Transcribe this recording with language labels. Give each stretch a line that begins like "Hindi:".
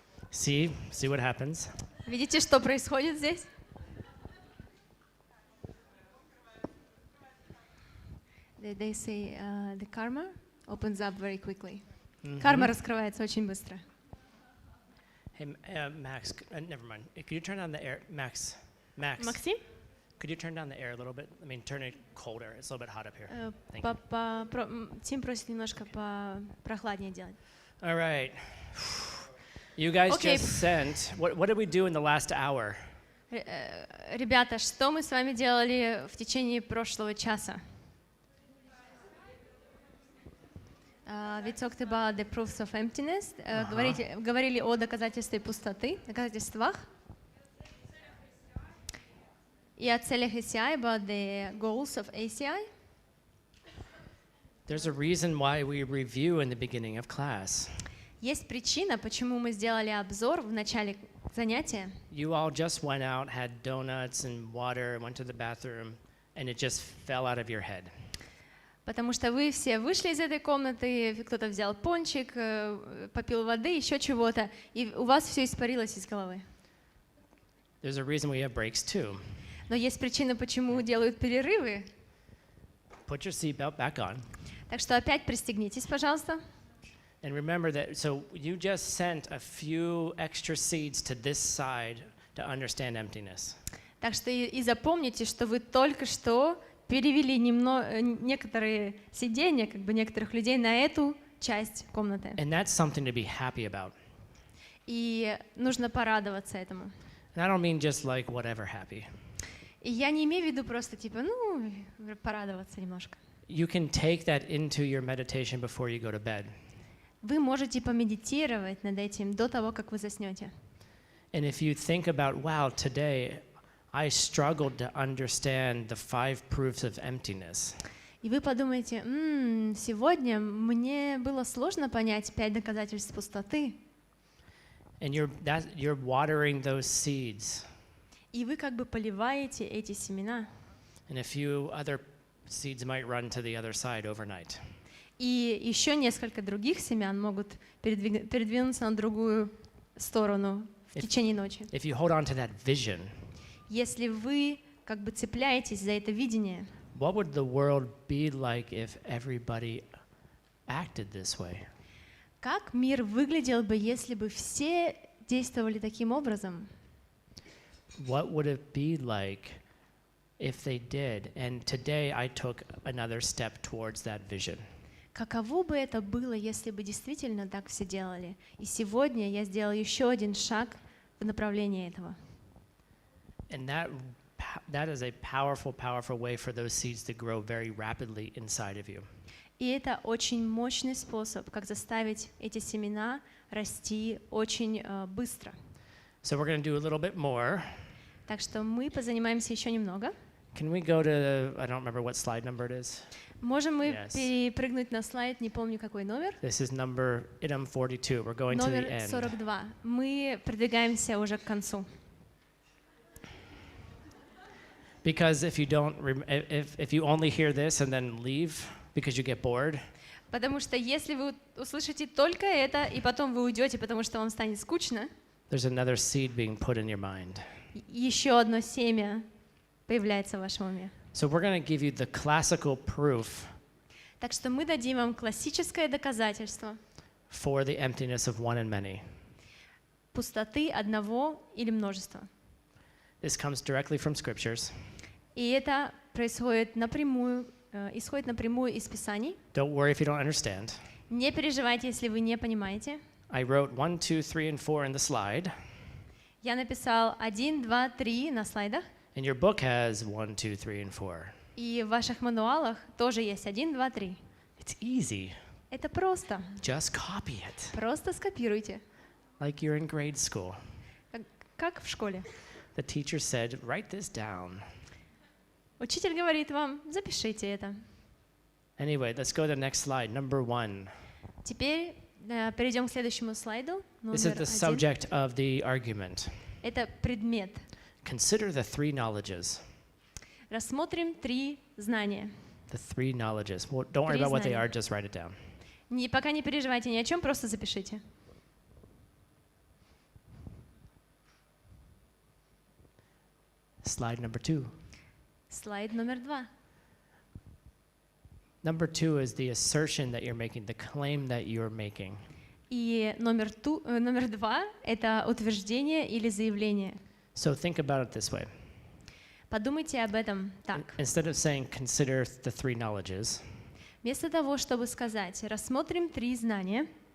English: See what happens.
Russian: Видите, что происходит здесь?
English: They say the karma opens up very quickly.
Russian: Карма раскрывается очень быстро.
English: Hey, Max, never mind. Could you turn on the air, Max?
Russian: Максим?
English: Could you turn down the air a little bit? I mean, turn it colder. It's a little bit hot up here. Thank you.
Russian: Тим просит немножко прохладнее делать.
English: All right. You guys just sent. What did we do in the last hour?
Russian: Ребята, что мы с вами делали в течение прошлого часа?
English: We talked about the proofs of emptiness.
Russian: Говорили о доказательстве пустоты, доказательствах. И о целях ACI,
English: about the goals of ACI. There's a reason why we review in the beginning of class.
Russian: Есть причина, почему мы сделали обзор в начале занятия.
English: You all just went out, had donuts and water, went to the bathroom, and it just fell out of your head.
Russian: Потому что вы все вышли из этой комнаты, кто-то взял пончик, попил воды, еще чего-то, и у вас все испарилось из головы.
English: There's a reason we have breaks too.
Russian: Но есть причина, почему делают перерывы.
English: Put your seatbelt back on.
Russian: Так что опять пристегнитесь, пожалуйста.
English: And remember that, so you just sent a few extra seeds to this side to understand emptiness.
Russian: Так что и запомните, что вы только что перевели некоторые сидения, как бы некоторых людей на эту часть комнаты.
English: And that's something to be happy about.
Russian: И нужно порадоваться этому.
English: And I don't mean just like whatever happy.
Russian: И я не имею в виду просто типа, порадоваться немножко.
English: You can take that into your meditation before you go to bed.
Russian: Вы можете помедитировать над этим до того, как вы заснете.
English: And if you think about, wow, today I struggled to understand the 5 proofs of emptiness.
Russian: И вы подумаете, сегодня мне было сложно понять 5 доказательств пустоты.
English: And you're watering those seeds.
Russian: И вы как бы поливаете эти семена.
English: And a few other seeds might run to the other side overnight.
Russian: И еще несколько других семян могут передвинуться на другую сторону в течение ночи.
English: If you hold on to that vision,
Russian: Если вы как бы цепляетесь за это видение,
English: what would the world be like if everybody acted this way?
Russian: как мир выглядел бы, если бы все действовали таким образом?
English: What would it be like if they did? And today I took another step towards that vision.
Russian: Каково бы это было, если бы действительно так все делали? И сегодня я сделал еще один шаг в направлении этого.
English: And that is a powerful, powerful way for those seeds to grow very rapidly inside of you.
Russian: И это очень мощный способ, как заставить эти семена расти очень быстро.
English: So we're going to do a little bit more.
Russian: Так что мы позанимаемся еще немного.
English: Can we go to, I don't remember what slide number it is.
Russian: Можем мы
English: Yes.
Russian: перепрыгнуть на слайд, не помню какой номер.
English: This is number item 42. We're going to the
Russian: Номер
English: end.
Russian: 42. Мы продвигаемся уже к концу.
English: Because if you don't, if you only hear this and then leave because you get bored,
Russian: Потому что если вы услышите только это, и потом вы уйдете, потому что вам станет скучно,
English: there's another seed being put in your mind.
Russian: еще одно семя появляется в вашем уме.
English: So we're going to give you the classical proof
Russian: Так что мы дадим вам классическое доказательство
English: for the emptiness of one and many.
Russian: пустоты одного или множества.
English: This comes directly from scriptures.
Russian: И это происходит напрямую, исходит напрямую из Писаний.
English: Don't worry if you don't understand.
Russian: Не переживайте, если вы не понимаете.
English: I wrote 1, 2, 3, and 4 in the slide,
Russian: Я написал 1, 2, 3 на слайдах.
English: and your book has 1, 2, 3, and 4.
Russian: И в ваших мануалах тоже есть 1, 2, 3.
English: It's easy.
Russian: Это просто.
English: Just copy it,
Russian: Просто скопируйте.
English: like you're in grade school.
Russian: Как в школе.
English: The teacher said, write this down.
Russian: Учитель говорит вам, запишите это.
English: Anyway, let's go to the next slide, number 1.
Russian: Теперь перейдем к следующему слайду.
English: This is
Russian: Номер
English: the subject of the argument.
Russian: Это предмет.
English: Consider the 3 knowledges.
Russian: Рассмотрим 3 знания.
English: The 3 knowledges. Well, don't worry
Russian: Три
English: about what they
Russian: знания.
English: are, just write it down.
Russian: Пока не переживайте ни о чем, просто запишите.
English: Slide number 2.
Russian: Слайд номер 2.
English: Number 2 is the assertion that you're making, the claim that you're making.
Russian: И номер 2 — это утверждение или заявление.
English: So think about it this way.
Russian: Подумайте об этом так.
English: Instead of saying consider the 3 knowledges,
Russian: Вместо того, чтобы сказать «рассмотрим 3 знания»,